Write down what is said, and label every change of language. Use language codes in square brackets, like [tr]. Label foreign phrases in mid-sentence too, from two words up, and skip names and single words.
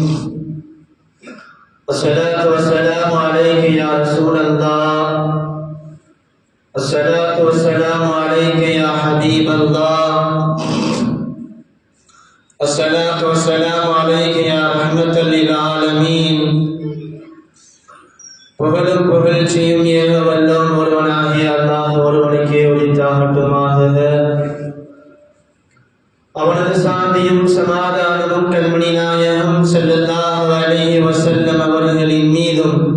[ar] والصلاة والسلام عليك يا رسول الله، الصلاة والسلام عليك يا حبيب الله، الصلاة والسلام عليك يا رحمة للعالمين. [ta] புகழும் புகழ்ச்சியும் ஏக வல்லோன் ஒருவனாகிய அல்லாஹ் ஒருவனுக்கே உரித்தாகட்டுமாக. அவனது சாந்தியும் சமாதானமும் கண்மணி நாயகம் [ar] صلى الله عليه وسلم [ta] அவர்களின் மீதும்,